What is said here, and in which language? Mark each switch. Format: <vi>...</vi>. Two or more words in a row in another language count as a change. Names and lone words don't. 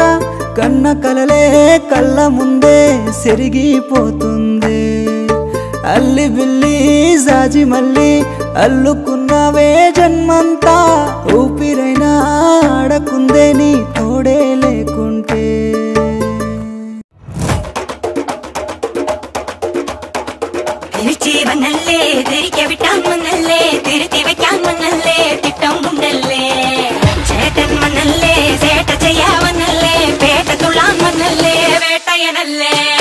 <te>కన్న కలలే కళ్ళ ముందే సెరిగిపోతుంది అల్లి బిల్లి జాజి మల్లి అల్లుకున్నావే జన్మంతా ఊపిరైనా ఆడకుందే నీ తోడే లేకుంటే</te> <ml>വന്നല്ലേ തിരികെ വിട്ടാൻ വന്നല്ലേ തിരുത്തി വെക്കാൻ വന്നല്ലേ തിട്ടം ഉണ്ടല്ലേ ചേട്ടൻ വന്നല്ലേ ചേട്ട ചെയ്യാൻ വന്നല്ലേ പേട്ട തുള്ളാൻ വന്നല്ലേ വേട്ടയനല്ലേ</ml>